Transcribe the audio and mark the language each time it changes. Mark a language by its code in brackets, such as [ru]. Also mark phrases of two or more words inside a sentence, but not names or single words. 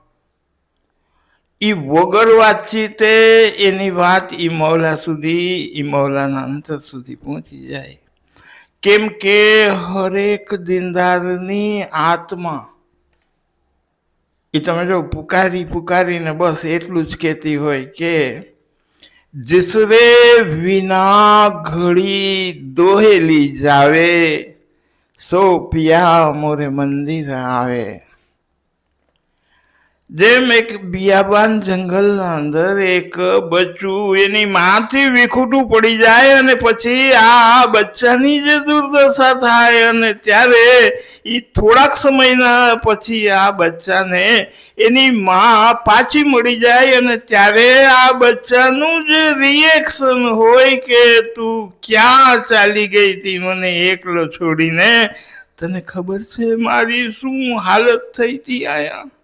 [gu] એ વગર વાતચીતે એની વાત એ મૌલા સુધી, એ મૌલાના અંતર સુધી પહોંચી જાય. કેમ કે હરેક દીનદારની આત્મા એ તમે જો પુકારીને બસ એટલું જ કહેતી હોય કે [hi] जिसरे विना घड़ी दोहेली जावे, सो पिया मोरे मंदिर आवे. [gu] જેમ એક બિયાબાન જંગલના અંદર એક બચ્ચું એની માથી વિખૂટું પડી જાય અને પછી આ બચ્ચાની જે દુર્દશા થાય અને ત્યારે એ થોડાક સમયના પછી આ બચ્ચાને એની માં પાછી મળી જાય અને ત્યારે આ બચ્ચાનું જે રિએક્શન હોય કે તું ક્યાં ચાલી ગઈ હતી મને એકલો છોડીને, તને ખબર છે મારી શું હાલત થઈ હતી આયા.